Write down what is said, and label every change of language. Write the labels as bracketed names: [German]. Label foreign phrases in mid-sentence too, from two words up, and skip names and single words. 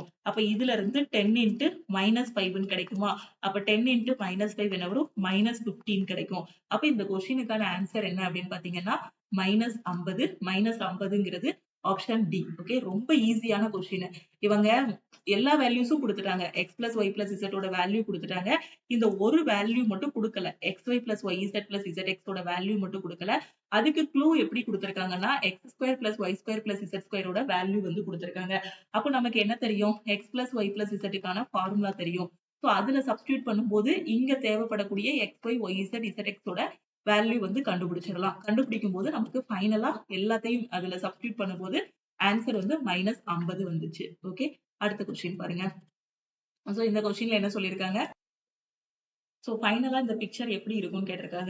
[Tamil] அப்ப இதுல இருந்து [English] 10 into minus 5 [Tamil] ன்னு கிடைக்குமா? அப்ப [English] 10 into minus 5 [Tamil] என்ன வரும்? [English] minus 15 [Tamil] கிடைக்கும். அப்ப இந்த கொஸ்டினுக்கான ஆன்சர் என்ன அப்படின்னு பாத்தீங்கன்னா -50. -50ங்கிறது ஆப்ஷன் டி. ஓகே. ரொம்ப [English] easy question. [Tamil] இவங்க எல்லா வேல்யூஸும் கொடுத்துட்டாங்க. [English] x plus y plus z [Tamil] ஓட வேல்யூ கொடுத்துட்டாங்க. இந்த ஒரு வேல்யூ மட்டும் கொடுக்கல. [English] xy plus yz plus zx [Tamil] ஓட வேல்யூ மட்டும் கொடுக்கல. அதுக்கு க்ளூ எப்படி கொடுத்திருக்காங்கன்னா [English] x square plus y square plus z square [Tamil] ஓட வேல்யூ வந்து கொடுத்திருக்காங்க. அப்போ நமக்கு என்ன தெரியும்? [English] x plus y plus z [Tamil] க்கான ஃபார்முலா தெரியும். சோ அதுல சப்ஸ்டிட்யூட் பண்ணும்போது இங்க தேவைப்படக்கூடிய [English] xy yz zx [Tamil] ஓட வேல்யூ வந்து கண்டுபிடிச்சிடலாம். கண்டுபிடிக்கும் போது நமக்கு ஃபைனலா எல்லாத்தையும் அதுல சப்ஸ்டிட்யூட் பண்ணும்போது ஆன்சர் வந்து -50 வந்துச்சு. ஓகே, அடுத்த கொஸ்டின் பாருங்க. சோ இந்த கொஸ்டின்ல என்ன சொல்லியிருக்காங்க? சோ ஃபைனலா இந்த பிக்சர் எப்படி இருக்கும்னு கேட்டிருக்காங்க.